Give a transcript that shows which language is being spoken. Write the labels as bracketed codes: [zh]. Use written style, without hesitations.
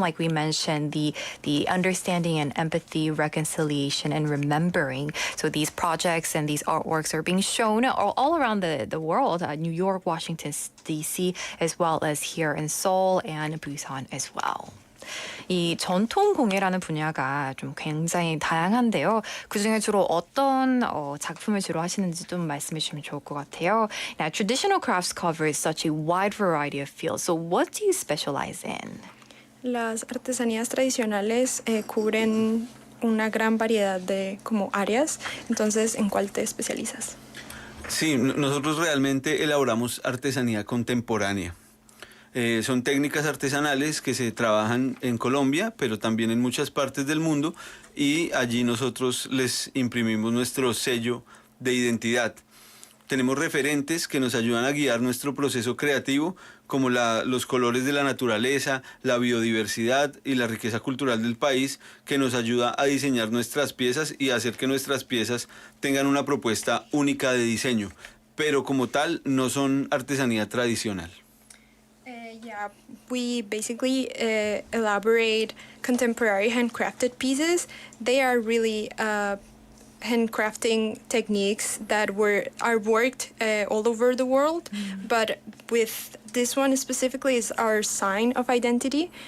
[en] Like we mentioned, the understanding and empathy, reconciliation, and remembering. So these projects and these artworks are being shown all around the world, New York, Washington, D.C., as well as here in Seoul and Busan as well. [ko] 이 전통공예라는 분야가 좀 굉장히 다양한데요. 그중에 주로 어떤 작품을 주로 하시는지 좀 말씀해 주시면 좋을 것 같아요. [en] Now, traditional crafts cover such a wide variety of fields. So what do you specialize in? [es] Las artesanías tradicionales cubren una gran variedad de como áreas. Entonces, ¿en cuál te especializas? Sí, nosotros realmente elaboramos artesanía contemporánea. Son técnicas artesanales que se trabajan en Colombia, pero también en muchas partes del mundo, y allí nosotros les imprimimos nuestro sello de identidad. Tenemos referentes que nos ayudan a guiar nuestro proceso creativo, como los colores de la naturaleza, la biodiversidad y la riqueza cultural del país, que nos ayuda a diseñar nuestras piezas y a hacer que nuestras piezas tengan una propuesta única de diseño, pero como tal no son artesanía tradicional. [en] Yeah, we basically elaborate contemporary handcrafted pieces. They are really handcrafting techniques that are worked all over the world, but with this one specifically is our sign of identity.